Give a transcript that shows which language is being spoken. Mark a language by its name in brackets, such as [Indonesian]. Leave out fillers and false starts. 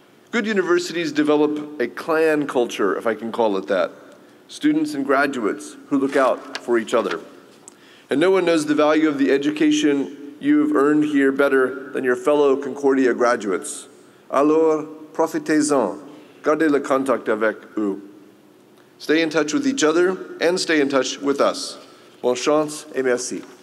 [English] Good universities develop a clan culture, if I can call it that. Students and graduates who look out for each other. And no one knows the value of the education you have earned here better than your fellow Concordia graduates. [French] Alors, profitez-en. Gardez le contact avec eux. [English] Stay in touch with each other and stay in touch with us. [French] Bonne chance et merci.